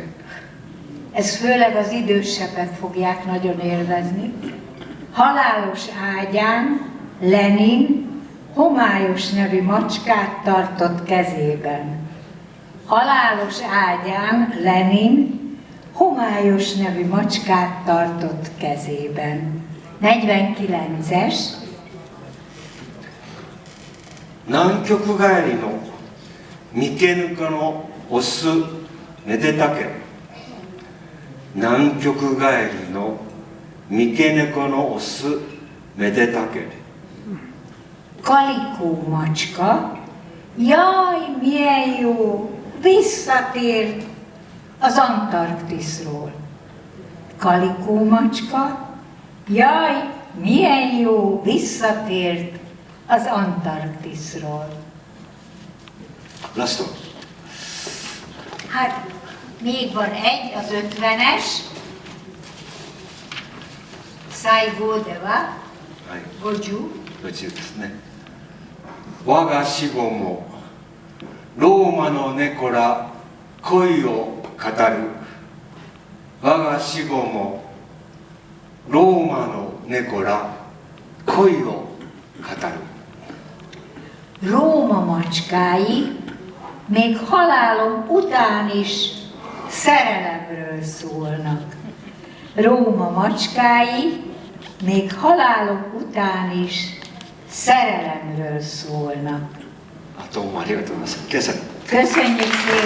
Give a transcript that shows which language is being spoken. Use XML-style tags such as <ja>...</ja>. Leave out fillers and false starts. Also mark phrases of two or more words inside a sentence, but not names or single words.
<hu>Ez főleg az idősebbek fogják nagyon élvezni. Halálos ágyán Lenin homályos nevű macskát tartott kezében. Halálos ágyán Lenin homályos nevű macskát tartott kezében. 49-es.</hu> <ja>南極帰りの三毛ぬかのオスめでたけ。南極帰りの三毛猫のオスめでたけ。</ja> <hu>Kalikó macska, jaj, milyen jó, visszatért az Antarktiszról. Kalikó macska, jaj, milyen jó, visszatért az Antarktiszról.</hu> <ja>ラスト。</ja> <hu>Hát, még van egy, az 50-es. Szájgó deva,</hu> <ja>はい、 goju. 宇宙ですね。我が死後もローマの猫ら恋を語る。我が死後もローマの猫ら恋を語る。</ja> <hu>Róma macskái még halálom után is szerelemről szólnak. Róma macskái még halálok után is szerelemről szólnak.</hu> <ja>どうもありがとうございます。今朝</ja> <hu>Köszönjük szépen!</hu>